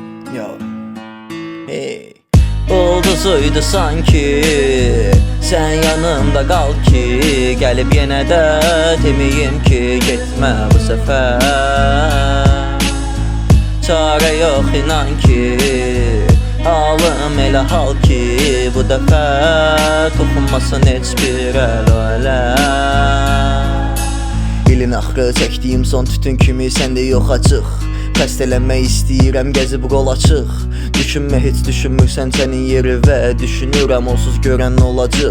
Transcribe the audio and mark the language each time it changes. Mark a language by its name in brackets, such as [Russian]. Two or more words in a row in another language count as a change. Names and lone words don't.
[Turkish] Yo. Hey. Ulduzuydu sanki, sen yanımda kal ki, gelip yine de demeyim ki gitme bu sefer. Çare yok inan ki, [Azerbaijani] halım elə hal ki, bu dəfə toxunmasın heç bir əl o ələ. İlin axırı çəkdiyim son tütün kimi səndə yox açıq. Xəstələnmək istəyirəm, gəzib qol açıq. Düşünmə, heç düşünmürsən sənin yeri və düşünürəm onsuz görən olacaq.